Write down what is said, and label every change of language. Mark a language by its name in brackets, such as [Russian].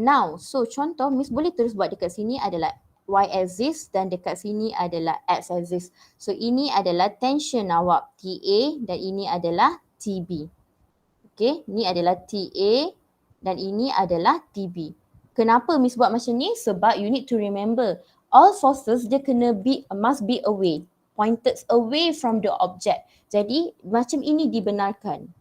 [Malay] Now, so contoh Miss boleh terus buat dekat sini adalah y axis dan dekat sini adalah x axis. So, ini adalah tension awak TA dan ini adalah TB. Okay, ni adalah TA dan ini adalah TB. Kenapa Miss buat macam ni? [English] Sebab you need to remember all forces dia must be away, pointed away from the object. [Malay] Jadi macam ini dibenarkan.